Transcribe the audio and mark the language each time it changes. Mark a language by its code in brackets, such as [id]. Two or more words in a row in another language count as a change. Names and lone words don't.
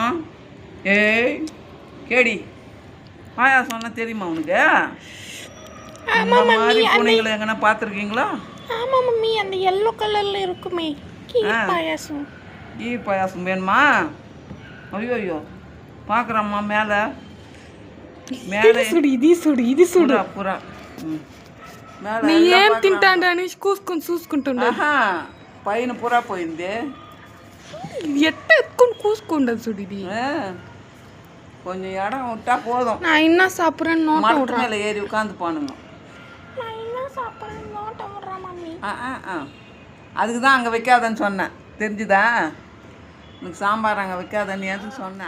[ta] ஏய் கேடி, பாயாசம்லாம் தெரியுமா உனக்கு? மாதிரி பூனைகளை எங்கன்னா பார்த்துருக்கீங்களா? ஆமாம் மம்மி, அந்த எல்லோ கலரில் இருக்குமே கீர் பாயாசம். கீர் பாயாசம் வேணுமா? ஐயோ பார்க்குறம்மா மேலே மேலே [te] ఇది చూడు పురా నీ ఏం తింటాండని చూసుకుంటుండ. పైన పురా పోయింది. ఎట్ట ఎత్తుకొని కూసుకుండదు చూడు. ఇది [ta] கொஞ்சம் இடம் விட்டா போதும். நான் என்ன சாப்பிட்றேன்னு நோட்ட விடுறேன். மேலே ஏறி உட்காந்து போனுங்க. நான் என்ன சாப்பிட்றேன்னு நோட்ட விடுறேன் மம்மி. அதுக்கு தான் அங்கே வைக்காதன்னு சொன்னேன், தெரிஞ்சுதா? உனக்கு சாம்பார் அங்கே வைக்காதன்னு எதுக்கு சொன்னேன்?